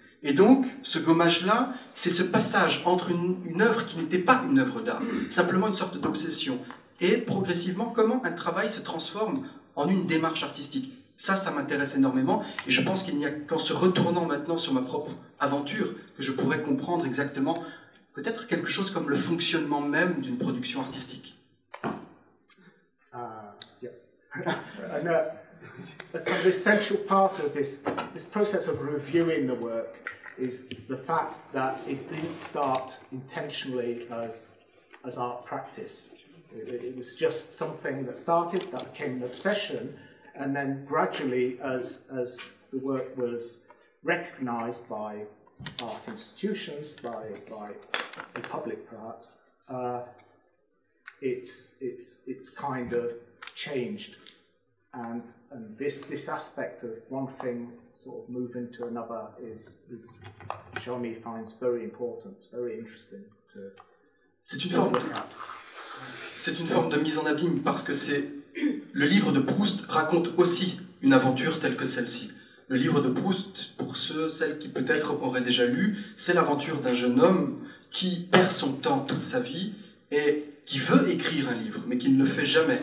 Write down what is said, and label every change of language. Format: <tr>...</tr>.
<fr>Et donc, ce gommage-là, c'est ce passage entre une œuvre qui n'était pas une œuvre d'art, simplement une sorte d'obsession, et progressivement, comment un travail se transforme en une démarche artistique. Ça m'intéresse énormément, et je pense qu'il n'y a qu'en se retournant maintenant sur ma propre aventure que je pourrais comprendre exactement peut-être quelque chose comme le fonctionnement même d'une production artistique.</fr> <en>And an essential part of this process of reviewing the work is the fact that it didn't start intentionally as art practice. It was just something that started, that became an obsession, and then gradually, as the work was recognized by art institutions, by the public perhaps, it's kind of changed. And this aspect of one thing sort of moving to another is Jeremy finds very important, very interesting to look at.</en> <fr>C'est une forme de mise en abîme parce que le livre de Proust raconte aussi une aventure telle que celle-ci. Le livre de Proust, pour celles qui peut-être auraient déjà lu, c'est l'aventure d'un jeune homme qui perd son temps toute sa vie et qui veut écrire un livre, mais qui ne le fait jamais.</fr>